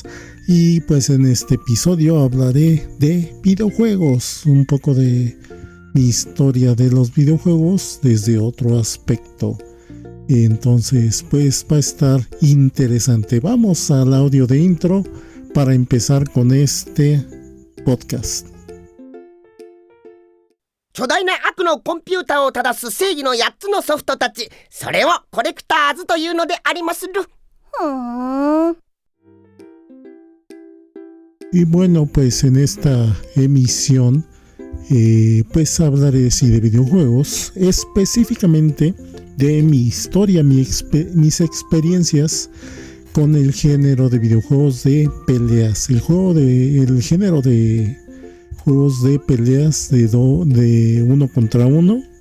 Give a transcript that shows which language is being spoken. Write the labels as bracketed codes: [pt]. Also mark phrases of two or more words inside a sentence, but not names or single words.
[es] Y pues en este episodio hablaré de videojuegos, un poco de mi historia de los videojuegos desde otro aspecto. Entonces pues va a estar interesante. Vamos al audio de intro para empezar con este podcast. [ja] 巨大な悪のコンピューターを正す正義の8つのソフトたち、それをコレクターズというのでありまする。 [es] Y bueno, pues en esta emisión pues hablaré de videojuegos, específicamente de mi historia, mis experiencias con el género de videojuegos de peleas, el género de juegos de peleas de uno contra uno,